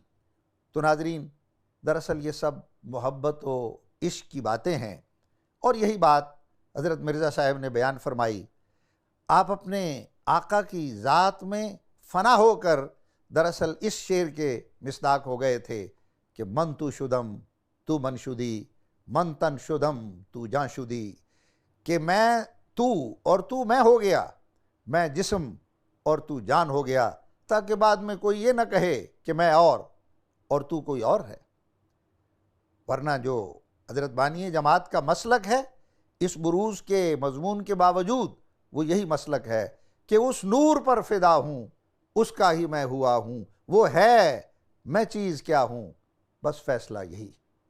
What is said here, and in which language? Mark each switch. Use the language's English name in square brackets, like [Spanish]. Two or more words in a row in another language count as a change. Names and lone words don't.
[Urdu] تو ناظرین، دراصل یہ سب محبت و عشق کی باتیں ہیں، اور یہی بات حضرت مرزا صاحب نے بیان فرمائی۔ آپ اپنے آقا کی ذات میں فنا ہو کر دراصل اس شعر کے مصداق ہو گئے تھے کہ [Persian] من تو شدم تو من شدی، من تن شدم تو جان شدی، [Urdu] کہ میں تو اور تو میں ہو گیا، میں جسم اور تو جان ہو گیا، تاکہ بعد میں کوئی یہ نہ کہے کہ میں اور تو کوئی اور ہے۔ ورنہ جو حضرت بانی جماعت کا مسلک ہے اس بروز کے مضمون کے باوجود، وہ یہی مسلک ہے کہ اس نور پر فدا ہوں، اس کا ہی میں ہوا ہوں، وہ ہے میں چیز کیا ہوں، بس فیصلہ یہی۔